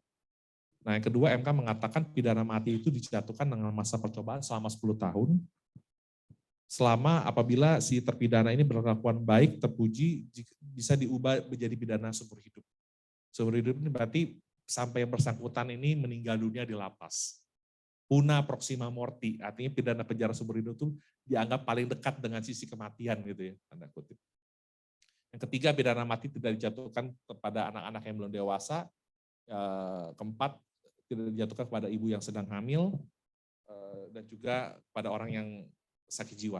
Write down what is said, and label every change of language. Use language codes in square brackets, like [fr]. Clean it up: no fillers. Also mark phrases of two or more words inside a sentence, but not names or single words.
[id] Nah, yang kedua, MK mengatakan pidana mati itu dijatuhkan dengan masa percobaan selama 10 tahun, selama apabila si terpidana ini berkelakuan baik, terpuji, bisa diubah menjadi pidana seumur hidup. Seumur hidup ini berarti sampai yang bersangkutan ini meninggal dunia di lapas. [la] Puna proxima morti, [id] artinya pidana penjara seumur hidup itu dianggap paling dekat dengan sisi kematian gitu ya, tanda kutip. Yang ketiga, pidana mati tidak dijatuhkan kepada anak-anak yang belum dewasa. Keempat, tidak dijatuhkan kepada ibu yang sedang hamil, dan juga pada orang yang sakit jiwa.